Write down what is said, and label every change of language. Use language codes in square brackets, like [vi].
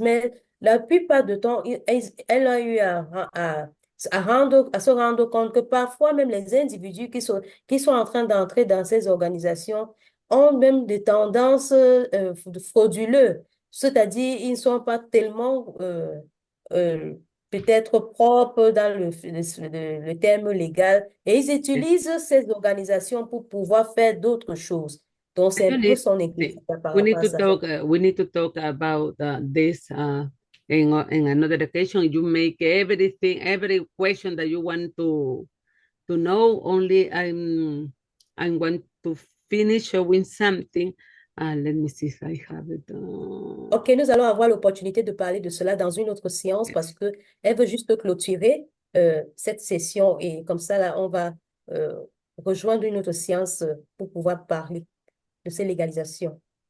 [fr] Mais la plupart du temps, elle a eu à se rendre compte que parfois même les individus qui sont en train d'entrer dans ces organisations ont même des tendances frauduleuses. C'est-à-dire, ils ne sont pas tellement peut-être propres dans le terme légal et ils utilisent ces organisations pour pouvoir faire d'autres choses. Donc, c'est un peu son inquiétude par rapport à ça. [en] We need to talk about this in another occasion. You make everything, every question that you want to know. Only I want to finish showing something. Let me see if I have it. [fr] OK, nous allons avoir l'opportunité de parler de cela dans une autre séance parce qu'elle veut juste clôturer cette session et comme ça, là, on va rejoindre une autre séance pour pouvoir parler de ces légalisations.